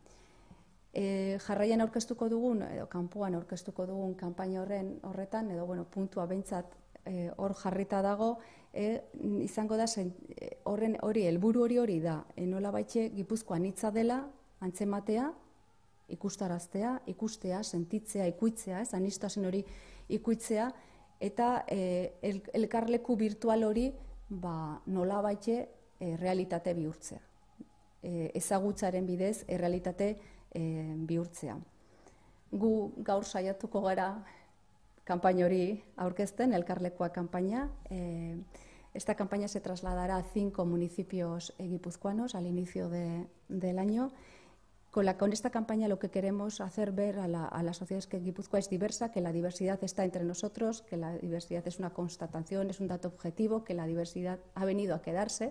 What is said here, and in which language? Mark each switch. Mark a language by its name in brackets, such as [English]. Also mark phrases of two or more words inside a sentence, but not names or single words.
[Basque] Jarraian aurkeztuko dugun, edo kanpoan aurkeztuko dugun kanpaina horretan, edo puntua behintzat hor jarrita dago, izango da, helburu hori da, nola baitxe Gipuzkoan hitza dela, antzematea, ikustaraztea, ikustea, sentitzea, ikuitzea, aniztasun hori ikuitzea, eta elkarleku virtual hori nola baitxe realitate bihurtzea. Ezagutzaren bidez, realitate bihurtzea. Gu gaur saiatuko gara kanpaina hori aurkezten, elkarlekua kanpaina. [Spanish] Esta campaña se trasladará a 5 municipios guipuzcoanos al inicio del año. Con esta campaña lo que queremos hacer ver a la sociedad es que Guipúzcoa es diversa, que la diversidad está entre nosotros, que la diversidad es una constatación, es un dato objetivo, que la diversidad ha venido a quedarse.